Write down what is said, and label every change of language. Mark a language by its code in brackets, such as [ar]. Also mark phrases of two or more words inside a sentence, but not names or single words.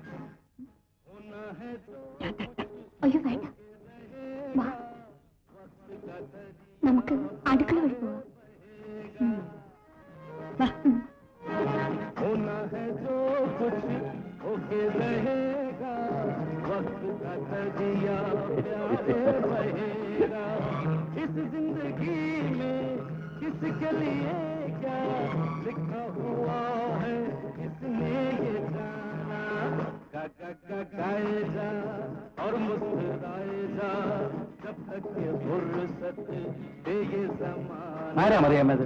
[ml] ഞാൻ തട്ടാം. അയ്യോ വേണ്ട, വാ. നമുക്ക് അടുക്കള വഴി പോവാം. വാ. [hi] होना है जो कुछ होके रहेगा, वक्त का तजिया प्यार रहेगा। इस जिंदगी में किसके लिए क्या लिखा हुआ है, किसने ये जाना। गाए जा और मुस्कुराए जा, जब तक ये फुर्सत दे ये ज़माना। [ml] ആരാ മറിയാമ്മത്?